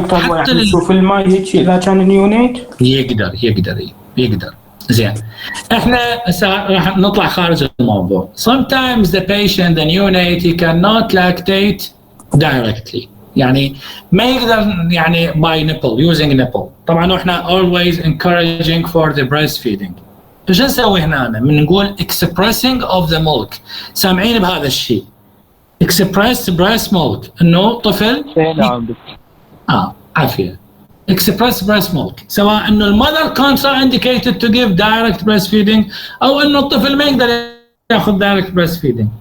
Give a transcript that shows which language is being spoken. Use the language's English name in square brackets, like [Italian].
[Arabic] حتى نشوف الماء هيك اذا كان نيونيت يقدر. زين احنا راح نطلع خارج الموضوع. [English] Sometimes the patient the neonate he cannot lactate directly [Arabic] يعني ما يقدر يعني [English] by nipple using nipple. [Arabic] طبعا احنا [English] always encouraging for the breastfeeding. [Arabic] ايش نسوي هنا؟ من نقول [English] expressing of the milk. [Arabic] سامعين بهذا الشيء [English] express breast milk [Arabic] انه طفل عافيه express breast milk سواء انه المother [English] contraindicated to give direct breastfeeding [Arabic] او انه الطفل ما يقدر ياخذ [English] direct breastfeeding.